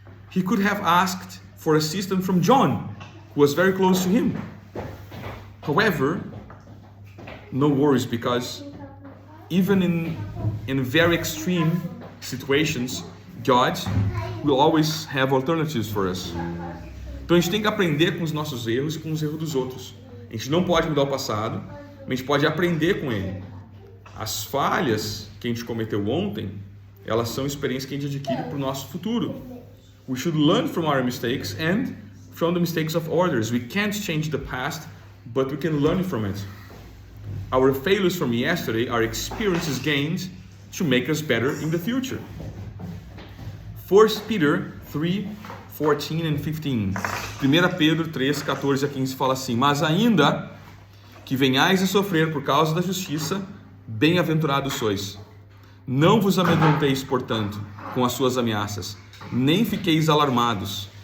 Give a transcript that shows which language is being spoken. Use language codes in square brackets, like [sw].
[en] He could have asked for assistance from John, who was very close to him. However, no worries, because even in very extreme situations, God will always have alternatives for us. [pt] Então a gente tem que aprender com os nossos erros e com os erros dos outros. A gente não pode mudar o passado, mas a gente pode aprender com ele. As falhas que a gente cometeu ontem, elas são experiências que a gente adquire para o nosso futuro. [en] We should learn from our mistakes and from the mistakes of others. We can't change the past, but we can learn from it. Our failures from yesterday are experiences gained to make us better in the future. 1 Peter 3:14 and 15. [pt] 1 Pedro 3, 14 a 15 fala assim: Mas ainda que venhais a sofrer por causa da justiça, bem-aventurados sois. Não vos amedronteis, portanto, com as suas ameaças, nem fiqueis alarmados.